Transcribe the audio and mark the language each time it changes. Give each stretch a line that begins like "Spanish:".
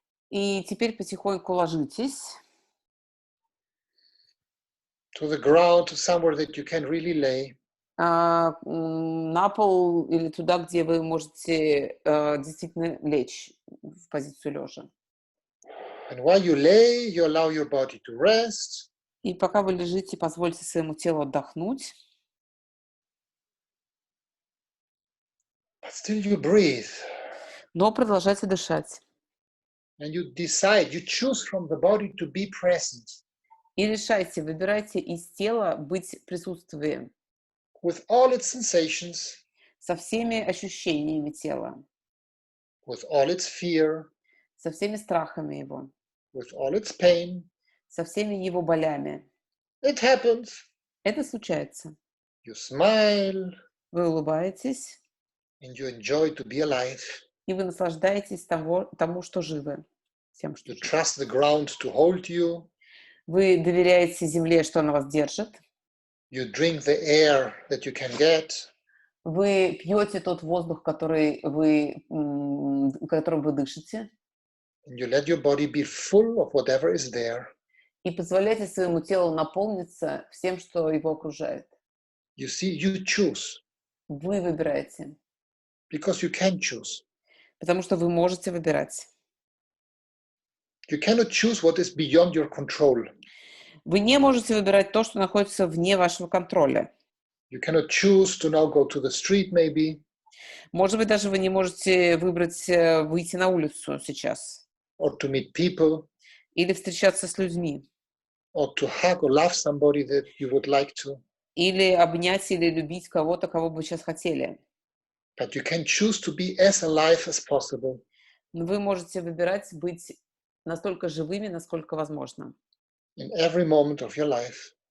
Russian: И теперь потихоньку ложитесь.
English: To the ground, to somewhere that you can really lay.
Russian: На пол или туда, где вы можете действительно лечь в позицию лежа.
English: And while you lay, you allow your body to rest.
Russian: И пока вы лежите, позвольте своему телу отдохнуть.
English: But still you breathe.
Russian: Но продолжайте дышать.
English: And you decide, you choose from the body to be present.
Russian: И решайте, выбирайте из тела быть присутствием.
English: With all its sensations.
Russian: Со всеми ощущениями тела.
English: With all its fear.
Russian: Со всеми страхами его.
English: With all its pain.
Russian: Со всеми его болями.
English: It happens.
Russian: Это случается.
English: You smile.
Russian: Вы улыбаетесь.
English: And you enjoy to be alive.
Russian: И вы наслаждаетесь тому, что живы. Тем, что
English: you trust the ground to hold you.
Russian: Вы доверяете земле, что она вас держит.
English: You drink the air that you can get.
Russian: Вы пьете тот воздух, которым вы дышите.
English: And you let your body be full of whatever is there.
Russian: И позволяйте своему телу наполниться всем, что его окружает.
English: You see, you choose.
Russian: Вы выбираете.
English: Because you can choose.
Russian: Потому что вы можете выбирать.
English: You cannot choose what is beyond your control.
Russian: Вы не можете выбирать то, что находится вне вашего контроля.
English: You cannot choose to now go to the street, maybe.
Russian: Может быть, даже вы не можете выбрать выйти на улицу сейчас.
English: or to meet people,
Russian: или встречаться с людьми,
English: or to hug or love somebody that you would like to.
Russian: или обнять или любить кого-то, кого бы вы сейчас хотели.
English: But you can choose to be as alive as possible.
Russian: Но вы можете выбирать быть настолько живыми, насколько возможно.
English: In every moment of your life.